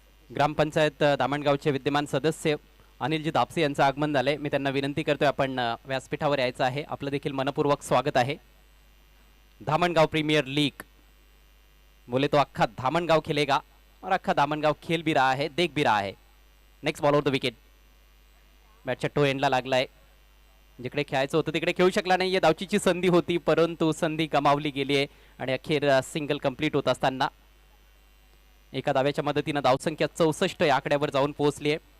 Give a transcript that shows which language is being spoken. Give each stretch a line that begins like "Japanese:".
Marathi: ग्रामपंचायत दामणगावचे विद्यमान सदस्य अनिलजी दापसे यांचं आगमन झालंय. मी त्यांना विनंती करतोय आपण व्यासपीठावर यायचं आहे. आपलं देखील मनपूर्वक स्वागत आहे.
Hindi: धामणगाव प्रीमियर लीग बोले तो अख्खा धामणगाव खेलेगा और अख्खा धामणगाव खेल भी रहा है, देख भी रहा है.
English: Next ball over the wicket.
Marathi: बॅटच्या टो एंडला लागलाय. जिकडे खेळायचं होतं तिकडे खेळू शकला नाहीये. धावचीची संधी होती, परंतु संधी गमावली गेली आहे आणि अखेर सिंगल कंप्लीट होत असताना एका धाव्याच्या मदतीनं धावसंख्या 64 या आकड्यावर जाऊन पोहोचली आहे.